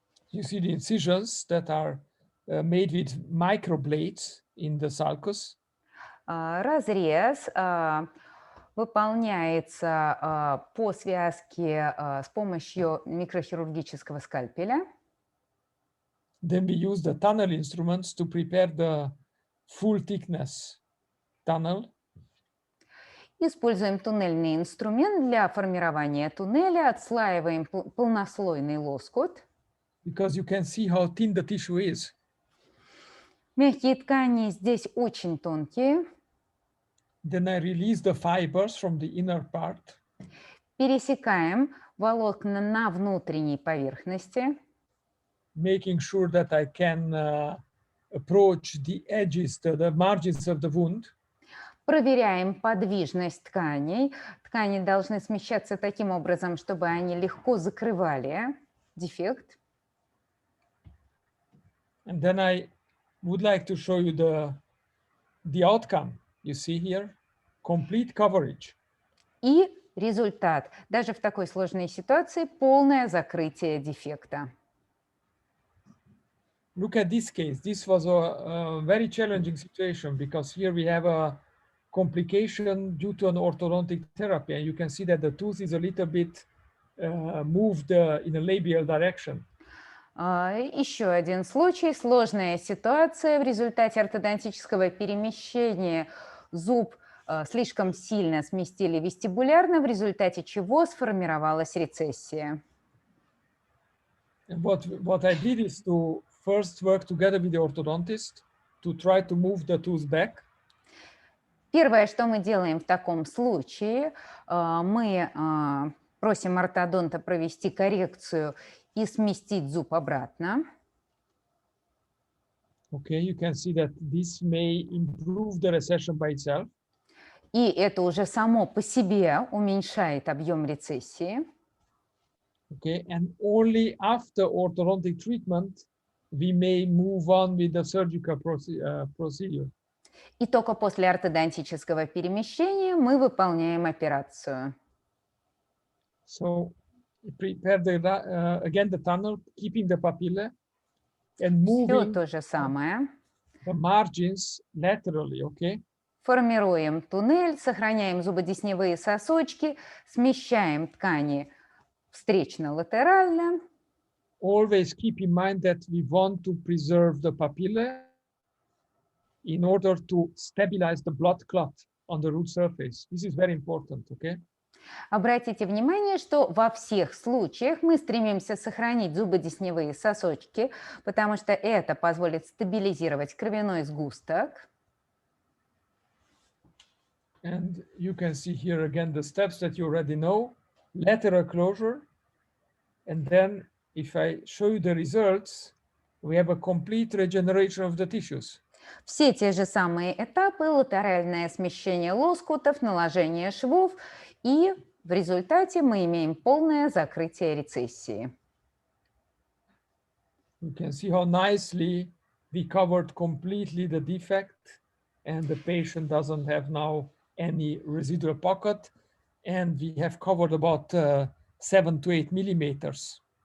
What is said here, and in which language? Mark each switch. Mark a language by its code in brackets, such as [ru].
[en] You see the incisions that are made with microblades in the sulcus. [ru] Разрез выполняется по связке с помощью микрохирургического скальпеля. [en] Then we use the tunnel instruments to prepare the full thickness tunnel. [ru] Используем туннельный инструмент для формирования туннеля, отслаиваем полнослойный лоскут. [en] Because you can see how thin the tissue is. [ru] Мягкие ткани здесь очень тонкие. [en] Then I release the fibers from the inner part. [ru] Пересекаем волокна на внутренней поверхности. [en] Making sure that I can approach the edges, the margins of the wound. [ru] Проверяем подвижность тканей. Ткани должны смещаться таким образом, чтобы они легко закрывали дефект. [en] And then I would like to show you the outcome. You see here, complete coverage. [ru] И результат. Даже в такой сложной ситуации полное закрытие дефекта. [en] Look at this case. This was a very challenging situation because here we have a complication due to an orthodontic therapy. And you can see that the tooth is a little bit moved in a labial direction. [ru] Еще один случай. Сложная ситуация. В результате ортодонтического перемещения зуб слишком сильно сместили вестибулярно, в результате чего сформировалась рецессия. [en] And what I did is to first work together with the orthodontist to try to move the tooth back. [ru] Первое, что мы делаем в таком случае, мы просим ортодонта провести коррекцию и сместить зуб обратно. [en] Okay, you can see that this may improve the recession by itself. [ru] И это уже само по себе уменьшает объем рецессии. [en] Okay, and only after orthodontic treatment, we may move on with the surgical procedure. [ru] И только после ортодонтического перемещения мы выполняем операцию. [en] So prepare again the tunnel, keeping the papilla and moving [ru] Все то же самое. [en] the margins laterally, okay? [ru] Формируем туннель, сохраняем зубодесневые сосочки, смещаем ткани встречно-латерально. [en] Always keep in mind that we want to preserve the papilla in order to stabilize the blood clot on the root surface. This is very important, okay? [ru] Обратите внимание, что во всех случаях мы стремимся сохранить зубодесневые сосочки, потому что это позволит стабилизировать кровяной сгусток. [en] And you can see here again the steps that you already know. Lateral closure. And then if I show you the results, we have a complete regeneration of the tissues. [ru] Все те же самые этапы: латеральное смещение лоскутов, наложение швов, и в результате мы имеем полное закрытие рецессии. [en] You can see how nicely we covered completely the defect, and the patient doesn't have now any residual pocket, and we have covered about 7 to 8 millimeters.